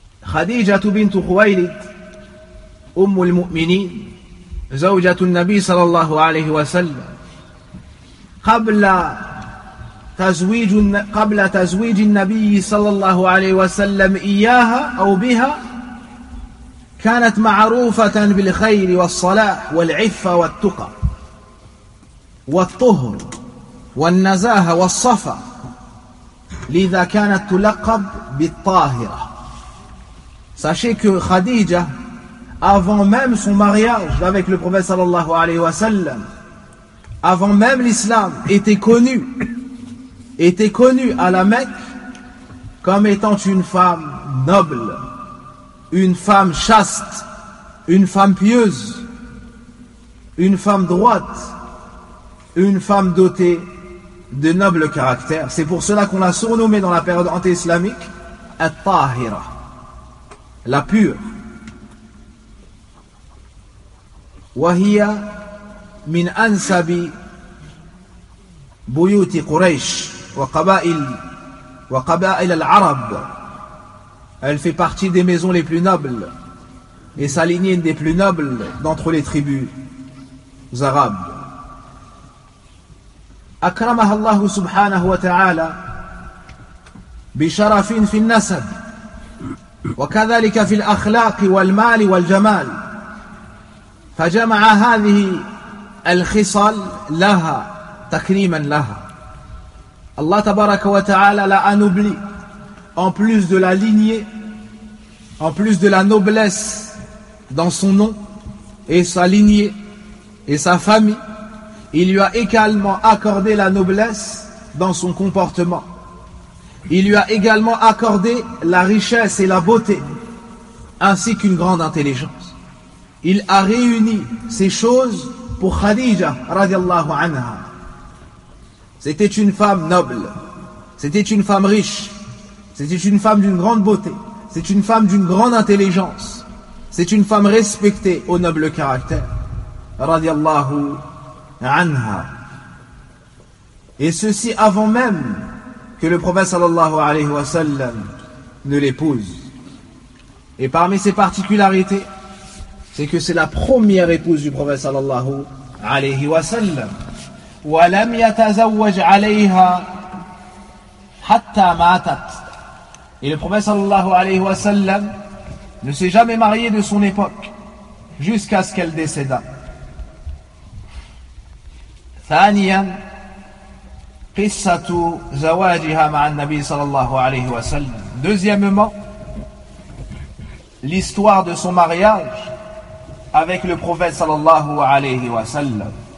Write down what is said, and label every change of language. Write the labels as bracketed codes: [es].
[ar] Khadija bintu Khuwaylid, Umm al-Mu'minin, Zawjatu al-Nabi sallallahu alayhi wa sallam, قبل تزويج النبي صلى الله عليه وسلم إياها أو بها كانت معروفة بالخير والصلاح والعفة والتقى والطهر والنزاهة والصفا لذا كانت تلقب بالطاهرة. [fr] Sachez que Khadija, avant même son mariage avec le prophète صلى الله عليه وسلم, avant même l'islam, était connue à la Mecque comme étant une femme noble, une femme chaste, une femme pieuse, une femme droite, une femme dotée de noble caractère. C'est pour cela qu'on l'a surnommée dans la période anti-islamique At-Tahira, la pure. [ar] Wahiya min ansabi buyuti Quraysh وقبائل العرب. [fr] Elle fait partie des maisons les plus nobles et sa lignée est une des plus nobles d'entre les tribus arabes. [ar] أكرمها الله سبحانه وتعالى بشرف في النسب وكذلك في الأخلاق والمال والجمال فجمع هذه الخصال لها تكريما لها. [fr] Allah tabaraka wa ta'ala l'a anobli, en plus de la lignée, en plus de la noblesse dans son nom et sa lignée et sa famille, il lui a également accordé la noblesse dans son comportement. Il lui a également accordé la richesse et la beauté, ainsi qu'une grande intelligence. Il a réuni ces choses pour Khadija radiallahu anha. C'était une femme noble, c'était une femme riche, c'était une femme d'une grande beauté, c'est une femme d'une grande intelligence, c'est une femme respectée au noble caractère, radiallahu anha. Et ceci avant même que le prophète sallallahu alayhi wa sallam ne l'épouse. Et parmi ses particularités, c'est que c'est la première épouse du prophète sallallahu alayhi wa sallam. [ar] ولم يتزوج عليها حتى ماتت. [fr] Et le prophète sallallahu alayhi wa sallam ne s'est jamais marié de son époque jusqu'à ce qu'elle décéda. [ar] ثانيا قصة زواجها مع النبي صلى الله عليه وسلم. [fr] Deuxièmement, l'histoire de son mariage avec le prophète sallallahu alayhi wa sallam.